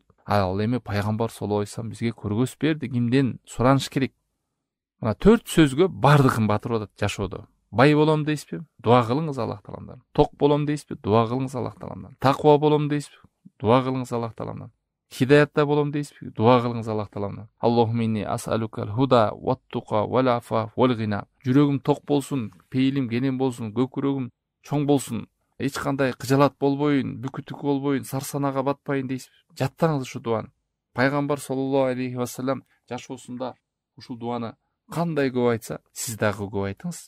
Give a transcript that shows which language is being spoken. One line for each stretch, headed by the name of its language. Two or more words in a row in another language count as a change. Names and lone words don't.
Kyrgyz: Ал эми пайгамбар
Arabic: صلى الله عليه وسلم
Kyrgyz: бизге көргөзүп берди кимден сураныш керек. Мына 4 сөзгө бардыгын батырып атат жашоодо. Бай болом дейсизби? Дуа кылыңыз Аллах Тааламдан. Ток болом дейсизби? Дуа кылыңыз Аллах Тааламдан. Таква болом дейсизби? Дуа кылыңыз Аллах Тааламдан. Хидаятта болом дейсизби? Дуа кылыңыз Аллах Тааламдан.
Arabic: اللهم إني أسألك الهدى والتقى والعفاف والغنى.
Kyrgyz: Жүрөгүм ток болсун, пейилим кенен болсун, көкүрөгүм чоң болсун, эч кандай кыжалат болбойын, бүкүтүк болбойын, сарсанага батпайын дейсизби? Жаттаңыз ушу дуаны. Пайгамбар
Arabic: صلى الله عليه وسلم
Kyrgyz: жашоосунда ушул дуаны кандай көп айтса, сиз дагы көп айтыңыз.